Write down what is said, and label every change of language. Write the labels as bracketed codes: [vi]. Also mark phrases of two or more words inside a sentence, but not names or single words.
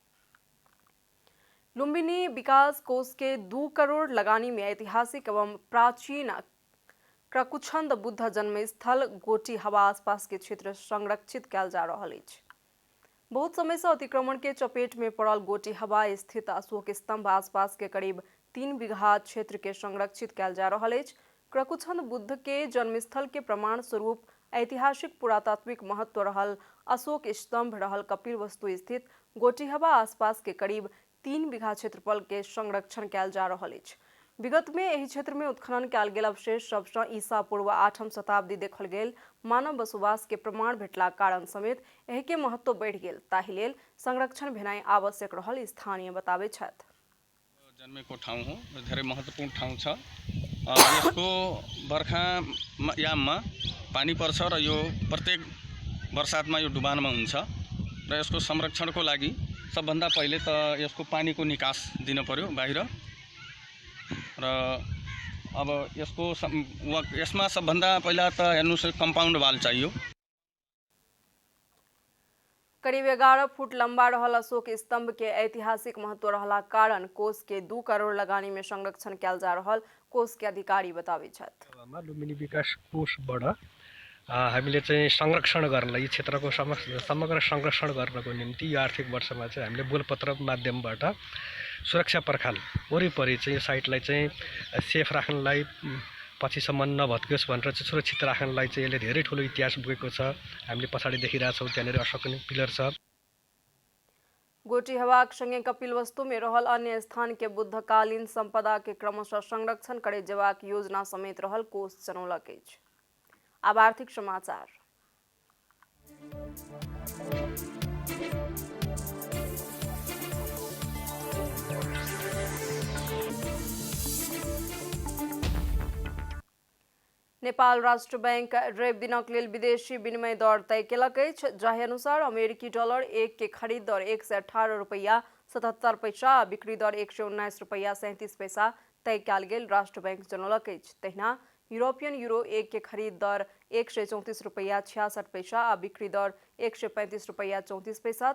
[mai] लुम्बिनी विकास कोष के 2 करोड़ लगानी में ऐतिहासिक एवं प्राचीन क्रकुछंद बुद्ध जन्मस्थल गोटी हवा आसपास के क्षेत्र संरक्षित कयल जा रहल अछि। बहुत समय से अतिक्रमण के चपेट में पड़ल गोटी हवा स्थित अशोक स्तंभ आसपास के करीब 3 बीघा क्षेत्र के संरक्षित कयल जा रहल अछि। क्रकुछंद बुद्ध के जन्मस्थल के प्रमाण स्वरूप ऐतिहासिक पुरातात्विक महत्व रहल अशोक स्तंभ रहल कपिल वस्तु स्थित गोटी हवा आसपास के करीब 3 बीघा क्षेत्रफल के संरक्षण कयल जा रहल अछि। विगत में एहि क्षेत्र में उत्खनन कयल गेल अवशेष सबसँ ईसा पूर्व 8म शताब्दी देखल गेल मानव बसोबास के प्रमाण भेटला कारण समेत एहि के महत्व बढ़ि गेल, ताहि लेल संरक्षण भेनाइ आवश्यक रहल स्थानीय बताबै छथि। [ne] जन्मेको ठाउँ हो, धेरै महत्त्वपूर्ण ठाउँ छ। यसको बर्खा याममा पानी पर्छ र यो प्रत्येक बर्सातमा यो डुबानमा हुन्छ र यसको संरक्षणको लागि सबभन्दा पहिले त यसको पानीको निकास दिन पर्यो बाहिर र अब यसमा सबभन्दा पहिला त हेर्नुस् कम्पाउन्ड वाल चाहियो। [mai] करीब 11 फुट लंबा रहल अशोक स्तंभ के ऐतिहासिक महत्व रहला कारण कोष के 2 करोड़ लगानी में संरक्षण कयल जा रहल कोष के अधिकारी बताबै छथि। [ne] लुम्बिनी विकास कोषबाट हामीले चाहिँ संरक्षण गर्नलाई क्षेत्रको समग्र संरक्षण गर्नको निम्ति यो आर्थिक वर्षमा चाहिँ हामीले बोलपत्र माध्यमबाट सुरक्षा पर्खाल वरिपरि चाहिँ साइटलाई चाहिँ सेफ राख्नलाई पछिसम्म नभत्कियोस् भनेर चाहिँ सुरक्षित राख्नलाई चाहिँ यसले धेरै ठुलो इतिहास बोकेको छ। हामीले पछाडि देखिरहेका छौँ त्यहाँनिर अशोकन पिलर छ। [mai] गोटी हवा संगे कपिल वस्तु में रहल अन्य स्थान के बुद्धकालीन संपदा के क्रमशः संरक्षण करे जेबाक योजना समेत रहल कोष जनौलक अछि। अब आर्थिक समाचार। नेपाल राष्ट्र बैंक रवि दिनक लेल विदेशी विनिमय दर तय केलक अछि, जाहि अनुसार अमेरिकी डॉलर 1 के खरीद दर 118 रुपैया 77 पैसा आ बिक्री दर 119 रुपैया 37 पैसा तय कयल गेल राष्ट्र बैंक जनौलक अछि। तहिना यूरोपियन यूरो 1 के खरीद दर 134 रुपैया 66 पैसा आ बिक्री दर 135 रुपैया 34 पैसा।